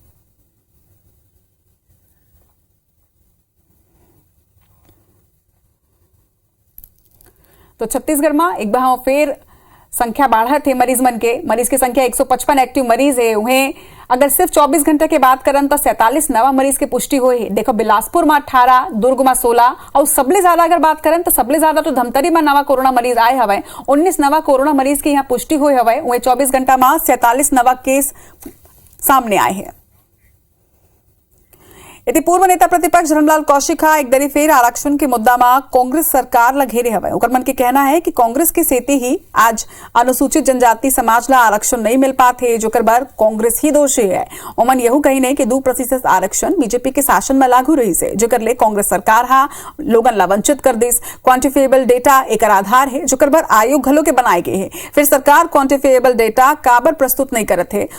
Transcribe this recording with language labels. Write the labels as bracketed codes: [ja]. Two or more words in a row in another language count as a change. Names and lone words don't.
[hne] तो छत्तीसगढ़ में एक बार फिर संख्या बढ़त है मरीज मन के। मरीज की संख्या 155 एक्टिव मरीज है। उन्हें अगर सिर्फ 24 घंटे की बात करें तो 47 नवा मरीज की पुष्टि हुई है। देखो बिलासपुर में 18, दुर्ग में 16 और सबले ज्यादा अगर बात करें तो सबले ज्यादा तो धमतरी में नवा कोरोना मरीज आए हवे। 19 नवा कोरोना मरीज की यहाँ पुष्टि हुई हवे। वहीं 24 घंटा में 47 नवा केस सामने आए हैं। इति पूर्व नेता प्रतिपक्ष धर्मलाल कौशिक एक दरी फेर आरक्षण के मुद्दा में कांग्रेस सरकार ला घेरे हवे। ओकर मन के कहना है कि कांग्रेस के सेती ही आज अनुसूचित जनजाति समाज ला आरक्षण नहीं मिल पाते, जो कर बार कांग्रेस ही दोषी है। ओमन यहू कही नहीं कि 2% आरक्षण बीजेपी के शासन में लागू रही से, जो कर ले कांग्रेस सरकार हा लोगन ला वंचित कर दिस। [en] quantifiable data [hne] एक आधार है, जो कर बार आयोग घलो के बनाए गए है। फिर सरकार [en] quantifiable data [hne] काबर प्रस्तुत नहीं करत है।